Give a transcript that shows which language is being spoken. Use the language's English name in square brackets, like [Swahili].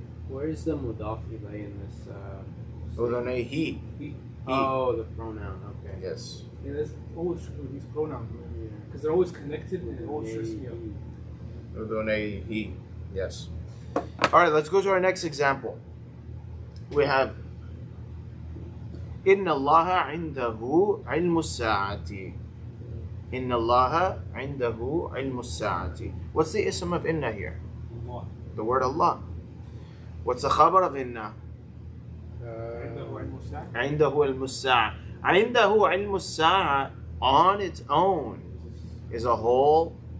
[English] Where is the mudaf ilay in this? [Arabic] أذنيه. [English] He. Oh, the pronoun. Okay. Yes. Yeah, that's always true with these pronouns, because they're always connected and it always trips me up. [Arabic] أذنيه. Yes. [English] All right, let's go to our next example. We have [Arabic] إن الله عنده علم الساعة. إن الله عنده علم الساعة. [English] What's the ism of inna here? Allah. The word Allah. What's the khabar of inna? [Arabic] عنده علم الساعة. عنده علم الساعة. عنده علم الساعة [English] on its own is a whole.